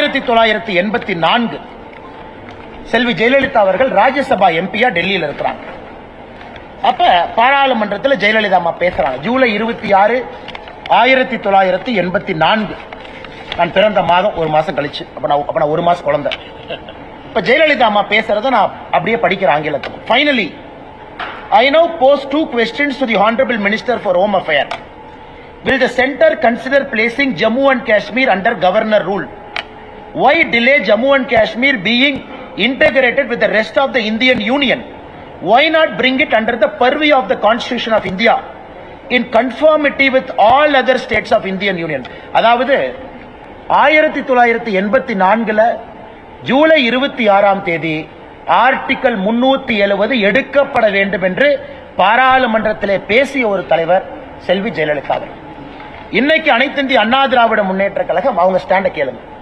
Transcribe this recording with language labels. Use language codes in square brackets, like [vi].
[ta] 1984 செல்வி ஜெயலலிதா அவர்கள் ராஜ்யசபா எம்பியா டெல்லியில் இருக்கிறாங்க. அப்ப பாராளுமன்றத்தில் ஜெயலலிதா அம்மா பேசுறாங்க. ஜூலை 26, 1984. நான் பிறந்த மாதம் ஒரு மாசம் கழிச்சு. அப்ப நான் ஒரு மாசம் குழந்தை. இப்ப ஜெயலலிதா அம்மா பேசுறத நான் அப்படியே படிக்கிறேன் ஆங்கிலத்தில். [en] Finally, I now pose 2 questions to the Honorable Minister for Home Affairs. Will the center consider placing Jammu and Kashmir under governor rule? Why delay Jammu and Kashmir being integrated with the rest of the Indian Union? Why not bring it under the purview of the Constitution of India in conformity with all other states of Indian Union? [ta] அதாவது 1984 July 26 article 370 எடுக்கப்பட வேண்டும் என்று பாராளுமன்றத்திலே பேசிய ஒரு தலைவர் செல்வி ஜெயலலிதா அவர்கள். இன்னைக்கு அனைத்து இந்திய அண்ணா திராவிட முன்னேற்ற கழகம் அவங்க ஸ்டாண்ட கேளுங்க.